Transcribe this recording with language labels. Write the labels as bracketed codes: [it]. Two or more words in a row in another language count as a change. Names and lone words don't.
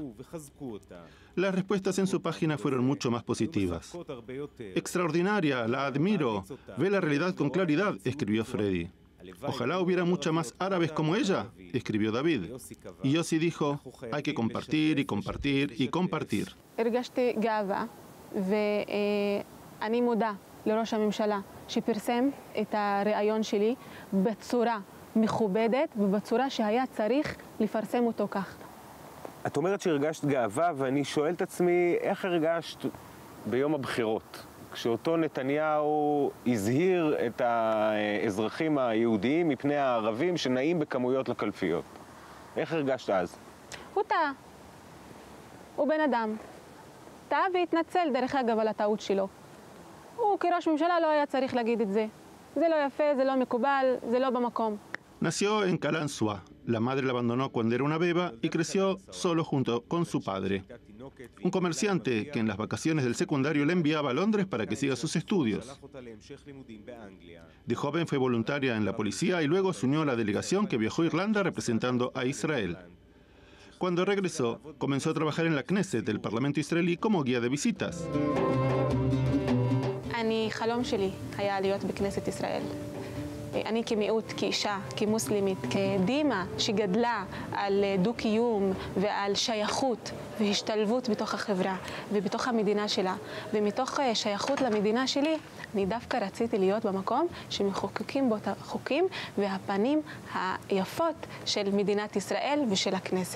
[es] Las respuestas en su página fueron mucho más positivas. Extraordinaria, la admiro, ve la realidad con claridad, escribió Freddy. Ojalá hubiera muchas más árabes como ella, escribió David. Y Yossi dijo: hay que compartir y compartir y compartir. [he] הרגשתי גאווה, ואני מודה לראש הממשלה שפרסם את הרעיון שלי בצורה מכובדת ובצורה שהיה צריך לפרסם אותו כך. את אומרת שהרגשת גאווה, ואני שואל את עצמי, איך הרגשת ביום הבחירות? כשאותו נתניהו הזהיר את האזרחים היהודיים מפני הערבים שנעים בכמויות לקלפיות. איך הרגשת אז? הוא טעה. הוא בן אדם. טעה והתנצל דרך אגב על הטעות שלו. הוא כראש ממשלה לא היה צריך להגיד את זה. זה לא יפה, זה לא מקובל, זה לא במקום. [es] Nació en Kalanshua. La madre la abandonó cuando era una beba y creció solo junto con su padre. Un comerciante que en las vacaciones del secundario le enviaba a Londres para que siga sus estudios. De joven fue voluntaria en la policía y luego se unió a la delegación que viajó a Irlanda representando a Israel. Cuando regresó, comenzó a trabajar en la Knesset, el Parlamento israelí, como guía de visitas. [he] חלום שלי היה להיות בכנסת ישראל. אני כמיעוט, כאישה, כמוסלמית, כדימה שגדלה על דו-קיום ועל שייכות והשתלבות בתוך החברה ובתוך המדינה שלה, ומתוך שייכות למדינה שלי, אני דווקא רציתי להיות במקום שמחוקקים בו את החוקים והפנים היפות של מדינת ישראל ושל הכנסת.